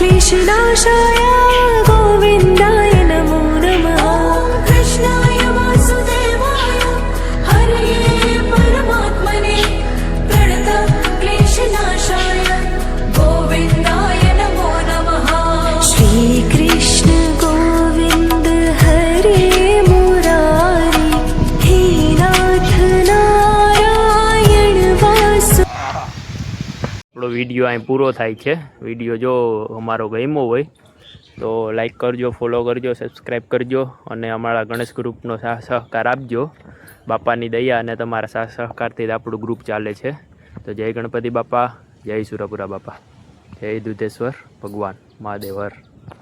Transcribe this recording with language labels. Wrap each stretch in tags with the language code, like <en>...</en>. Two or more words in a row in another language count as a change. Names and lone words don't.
<sa>क्लेशनाशाय गोविन्दाय नमो नमः कृष्णाय वासुदेवाय हरये परमात्मने प्रणत क्लेशनाशाय गोविन्दाय नमो नमः श्रीकृष्ण गोविन्द हरे मुरारी हे नाथ नारायण वासु</sa> <gu>આપણો વિડીયો અહીં પૂરો થાય છે. વિડીયો જો અમારો ગમ્યો હોય તો લાઈક કરજો, ફોલો કરજો, સબસ્ક્રાઈબ કરજો અને અમારા ગણેશ ગ્રુપનો સાથ સહકાર આપજો. બાપાની દયા અને તમારા સાથ સહકારથી જ આપણું ગ્રુપ ચાલે છે. તો જય ગણપતિ બાપા, જય સુરપુરા બાપા, જય દુધેશ્વર ભગવાન મહાદેવ હર.</gu>